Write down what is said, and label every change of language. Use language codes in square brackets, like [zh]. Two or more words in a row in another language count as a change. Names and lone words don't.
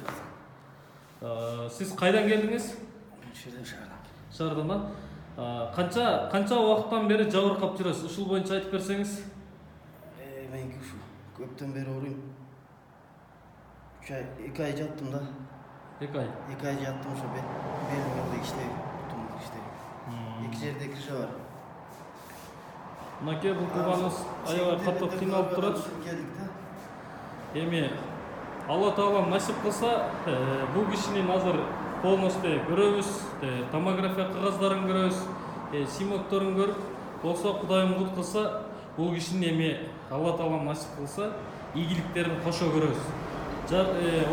[kk] Сіз қайдан келдіңіз? Шардан. Қанша уақыттан бері жабырқап жүресіз? [ky] Ушул бойынша айтып берсеңіз. [kk] Мен көптен бері ауырайм. [ky] 2 ай жаттым да. 2 ай. 2 ай жаттым, ошо белимде иштеп, бутумда иштеп. 2 жерде крыша бар. [kk] Мынакей бұл туғаныңыз аябай қатты қиналып тұрады. [ky] Эми Алла Таала насип кылса, бул кишинин азыр полностью көрөбүз, томография кагаздарын көрөбүз, снимокторун көрүп, болсо Кудайым кут кылса, бул кишинин эми Алла Таала насип кылса, ийгиликтерин кошо көрөбүз.